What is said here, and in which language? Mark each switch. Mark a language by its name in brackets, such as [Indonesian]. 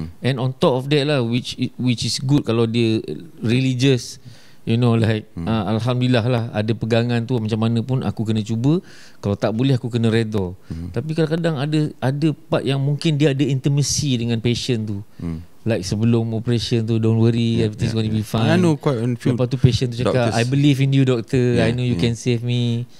[English] And on top of that lah, which is good [Malay] kalau dia [English] religious. You know, like [Malay] alhamdulillah lah ada pegangan tu. Macam mana pun aku kena cuba. Kalau tak boleh aku kena redha. Tapi kadang-kadang ada part yang mungkin dia ada intimacy dengan patient tu. [English] Like [Malay] sebelum operation tu, [English] don't worry, everything's going to be fine. I know quite a few. [Malay] Lepas tu patient tu cakap, [English] I believe in you doctor, I know you can save me.